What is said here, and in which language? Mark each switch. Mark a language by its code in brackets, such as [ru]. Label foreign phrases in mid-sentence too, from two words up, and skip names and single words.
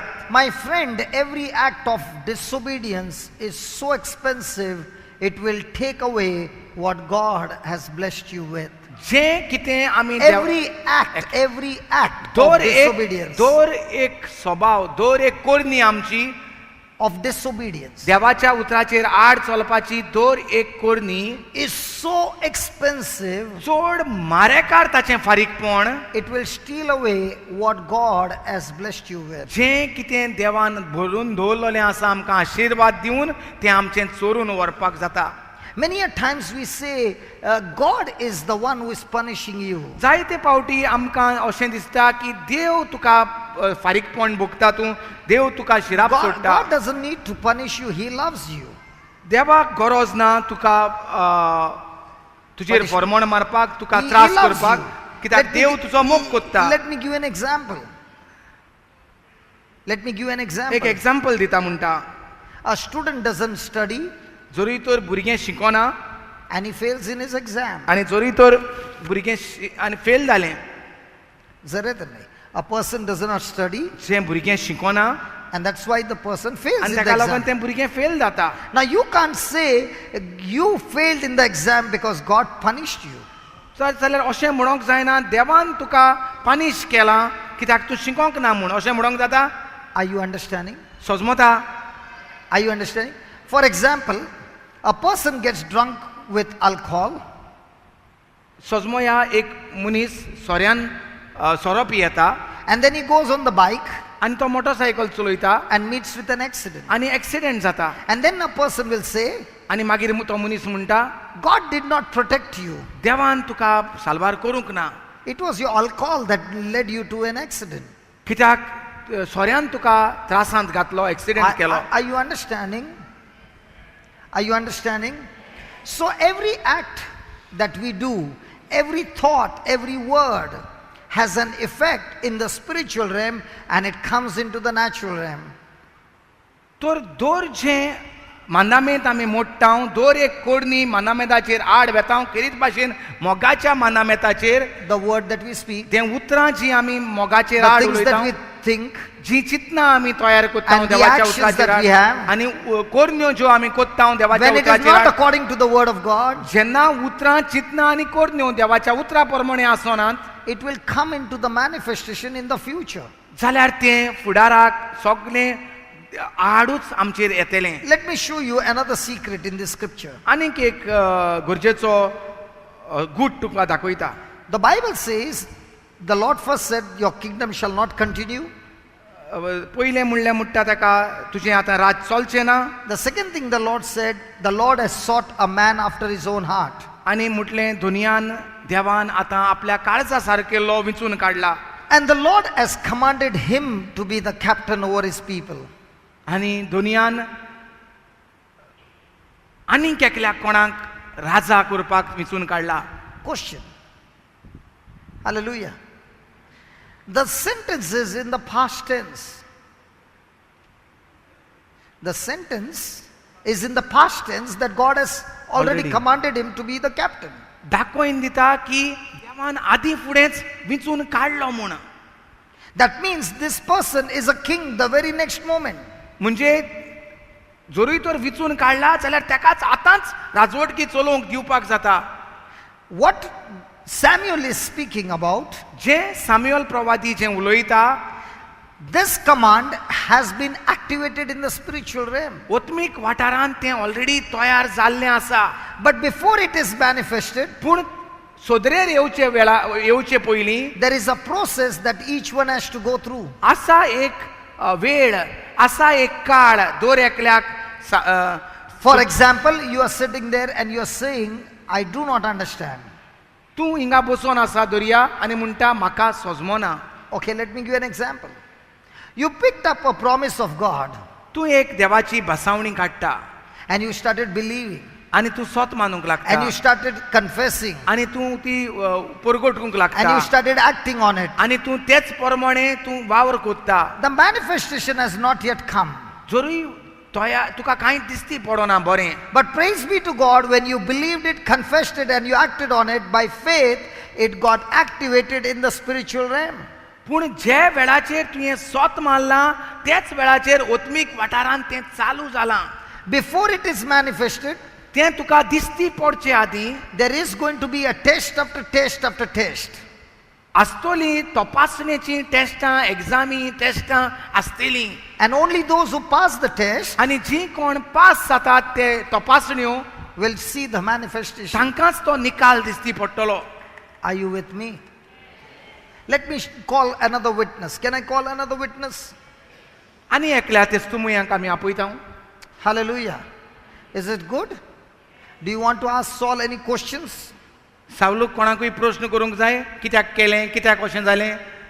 [en] My friend, every act of disobedience is so expensive, it will take away what God has blessed you with. [kok] जें कितें आमी [en] Every act of disobedience. [kok] दर एक स्वभाव दर एक कोरणी आमची [en] of disobedience [kok] देवाच्या उतराचेर आड चलपाची दर एक कोरणी [en] is so expensive, [kok] चड मारेकार ताचें फारीकपण [en] it will steal away what God has blessed you with. [kok] जें कितें देवान भरून दवरलेलें आसा आमकां आशिर्वाद दिवन तें आमचें चोरून व्हरपाक जाता. [en] Many a times we say, God is the one who is punishing you. [kok] जायते पावटी आमकां अशें दिसता की देव तुका फारीकपण भोगता तूं, देव तुका शिराप सोडटा. [en] God doesn't need to punish you, He loves you. [kok] देवाक गरज ना तुका तुजेर फरमण मारपाक, तुका [en] He [kok] त्रास [en] loves [kok] करपाक, [en] you. [kok] कित्याक देव तुजो मोग कोत्ता. [en] Let me give you an example. [kok] एक एग्जाम्पल दिता म्हणटा. [en] A student doesn't study [kok] जरी तर भुरगें शिकोना [en] and he fails in his exam. [kok] आनी जरी तर भुरगें आनी फेल जालें. [en] A person does not study [kok] जें भुरगें शिकोना [en] and that's why the person fails [kok] आनी [en] in the [kok] ताका लागून [en] exam. [kok] तें भुरगें फेल जाता. [en] Now you can't say you failed in the exam because God punished you. [kok] जाल्यार अशें म्हणोंक जायना देवान तुका पनिश केलां कित्याक तूं शिकोंक ना म्हूण अशें म्हणोंक जाता. [en] Are you understanding? [kok] सोजमता. [en] Are you understanding? For example, a person gets drunk with alcohol. [kok] सोजमो ह्या एक मनीस सोऱ्यान सोरो पियेता [en] And then he goes on the bike [kok] आनी तो मोटरसायकल चलयता [en] and meets with an accident. [kok] आनी एक्सिडेंट जाता [en] And then a person will say, [kok] आनी मागीर तो मनीस म्हणटा [en] God did not protect you. [kok] देवान तुका साल्वार करूंक ना, [en] It was your alcohol that led you to an accident. [kok] कित्याक सोऱ्यान तुका त्रासांत घातलो, एक्सिडेंट केलो. [en] Are you understanding? Are you understanding? So every act that we do, every thought, every word has an effect in the spiritual realm and it comes into the natural realm. [kok] तर दोर जे मानामेंत आमी मोडटाव, दोर एक कोडणी मानामेंताचेर आड वेताव करीत भाशेन मोगाच्या मानामेंताचेर [en] The word that we speak, [kok] तें उतरां जी आमी मोगाचेर [en] the [kok] आड [en] things that [kok] उलयताव, [en] we think, [kok] जी चिंतना आमी तयार कोत्ताव [en] and the [kok] देवाच्या [en] actions that [kok] उतराचेर [en] we have, [kok] आनी कोरण्यो ज्यो आमी कोत्ताव देवाच्या [en] when it is not [kok] उतराचेर, [en] according to the word of God, [kok] जेन्ना उतरां चिंतना आनी कोरण्यो देवाच्या उतरा प्रमाणे आसनात, [en] it will come into the manifestation in the future. [kok] जाल्यार तें फुडाराक सगळें आडूच आमचेर येतलें. [en] Let me show you another secret in this scripture. [kok] आनीक एक गरजेचो गूट तुका दाखयता. [en] The Bible says, the Lord first said, your kingdom shall not continue. [kok] पयलें म्हणलें म्हणटा ताका तुजें आतां राज चलचें ना. [en] The second thing the Lord said, the Lord has sought a man after his own heart. [kok] आनी म्हटलें दुनियान देवान आतां आपल्या काळजा सारकेलो विंचून काडला. [en] And the Lord has commanded him to be the captain over his people. [kok] आनी दुनियान आनीक एकल्या कोणाक राजा करपाक विंचून काडला. [en] Question. Hallelujah. The sentence is in the past tense. The sentence is in the past tense that God has already Already. commanded him to be the captain. [kok] दाखोवन दिता की देवान आदी फुडेंच विंचून काडलो म्हूण. [en] That means this person is a king the very next moment. [kok] म्हणजे जोरूय तर विंचून काडला जाल्यार तेकाच आतांच राजवटकी चलोवंक दिवपाक जाता. [en] What Samuel is speaking about, [kok] जे साम्युएल प्रवादी जे उलयता, [en] this command has been activated in the spiritual realm. [kok] ओत्मीक वाठारांत तें ऑलरेडी तयार जाल्लें आसा. [en] But before it is manifested, [kok] पूण सोदरेर येवचे पयलीं [en] there is a process that each one has to go through. [kok] आसा एक वेळ, आसा एक काळ दोर एकल्याक. [en] For example, you are sitting there and you are saying, I do not understand. [kok] तूं हिंगा बसून आसा दर्या आनी म्हणटा म्हाका सोजमोना. [en] Okay, let me give you an example. You picked up a promise of God [kok] तूं एक देवाची भासावणी काडटा [en] and you started believing [kok] आनी तूं सोत मानूंक [en] and [kok] लागता [en] you started confessing [kok] आनी तूं ती परगटूंक [en] and [kok] लागता [en] you started acting on it. [kok] आनी तूं तेच प्रमाणे तूं वावर कोत्ता. [en] The manifestation has not yet come. [kok] जोरूय तुका कांय दिसती पडना बरें, [en] But praise be to God, when you believed it, confessed it, and you acted on it by faith, it got activated in the spiritual realm. [kok] पूण जे वेळाचेर तुवें सोत मारलां तेच वेळाचेर ओत्मीक वाठारांत तें चालू जालां. [en] Before it is manifested, [kok] तें तुका दिसती पडचे आदीं [en] there is going to be a test after test after test. [kok] आसतली तपासणेची टेस्टां, एग्जामी टेस्टां आसतलीं. [en] And only those who pass the test [kok] आनी जी कोण पास जातात ते तपासण्यो [en] will see the manifestation. [kok] तांकांच तो निकाल दिसती पडटलो. [en] Are you with me? Let me call another witness. Can I call another witness? [kok] आनी एकल्या तेस्तुमयांक आमी आपयता. [en] Hallelujah. Is it good? Do you want to ask Saul any questions? [kok] सावलूक कोणाकूय प्रश्न करूंक जाय, कित्याक केलें, कित्याक अशें जालें.